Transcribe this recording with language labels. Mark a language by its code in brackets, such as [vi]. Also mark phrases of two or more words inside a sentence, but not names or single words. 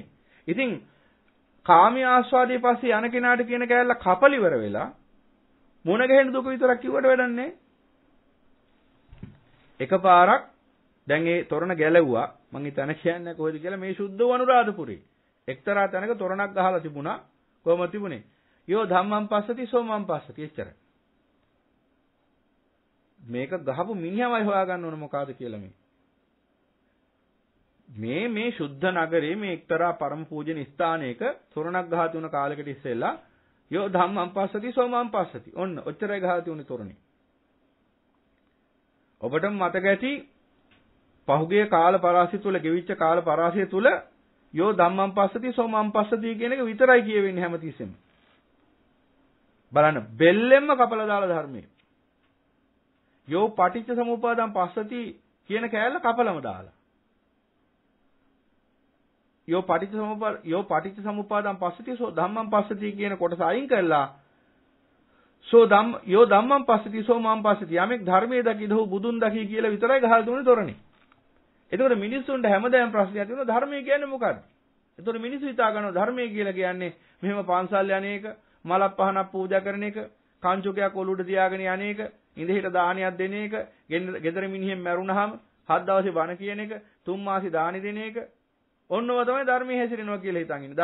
[si] ඉතින් කාමයේ ආස්වාදයේ පස්සේ යන කෙනාට කියන කෑල්ල කපලිවර වෙලා මුණ ගැහෙන දුක විතරක් කිව්වට වැඩක් නැහැ. එකපාරක් දැන් ඒ තොරණ ගැලවුවා. මං හිතන්නේ කියන්නේ කොහෙද කියලා මේ සුද්ධ වනුරාධපුරේ. එක්තරා තැනක තොරණක් ගහලා තිබුණා. කොහොමද තිබුණේ? [pi] යෝ ධම්මං පස්සති සෝමං පස්සති එච්චරයි. [si] මේක ගහපු මිනිහමයි හොයාගන්න ඕන මොකಾದ කියලා මේ සුද්ධ නගරේ මේ එක්තරා පරම පූජනීය ස්ථානයක තොරණක් ගහලා තුන කාලයකට ඉස්සෙල්ලා [pi] යෝ ධම්මං පස්සති සෝමං පස්සති. [si] ඔන්න ඔච්චරයි ගහලා තුනේ තොරණේ. ඔබටම මතක ඇති පහුගිය කාල පරාසය තුල ගෙවිච්ච කාල පරාසය තුල [pi] යෝ ධම්මං පස්සති සෝමං පස්සති [si] කියන එක විතරයි කියවෙන්නේ හැමතිස්සෙම. බලන්න බෙල්ලෙන්ම කපලා දාලා ධර්මයේ. [pi] යෝ පටිච්ච සමුප්පාදං පස්සති [si] කියන කෑල්ල කපලම දාලා. [pi] යෝ පටිච්ච සමුප්පාදං පස්සති සෝ ධම්මං පස්සති [si] කියන කොටස අයින් කළා. [pi] යෝ ධම්මං පස්සති සෝ මං පස්සති. [si] යමෙක් ධර්මයේ දකිදහු බුදුන් දකි කියලා විතරයි ගහලා දුන්නේ තොරණේ. එතකොට මිනිස්සුන්ට හැමදාම ප්‍රශ්නයක් තියෙනවා ධර්මය කියන්නේ මොකක්ද? එතකොට මිනිස්සු හිතා ගන්නවා ධර්මය කියලා කියන්නේ මෙහෙම පන්සල් යන්නේක, මලක් පහනක් පූජා කරන එක, කංචුකයක් ඔලුවට තියාගෙන යන්නේක, ඉඳහිට දානයක් දෙන එක, ගෙදර මිනිහෙන් මැරුණාම 7 දවසේ බණ කියන එක, 3 මාසෙ දානි දෙන එක, ඔන්නව තමයි ධර්මයේ හැසිරෙනවා කියලා හිතන් ඉන්නේ.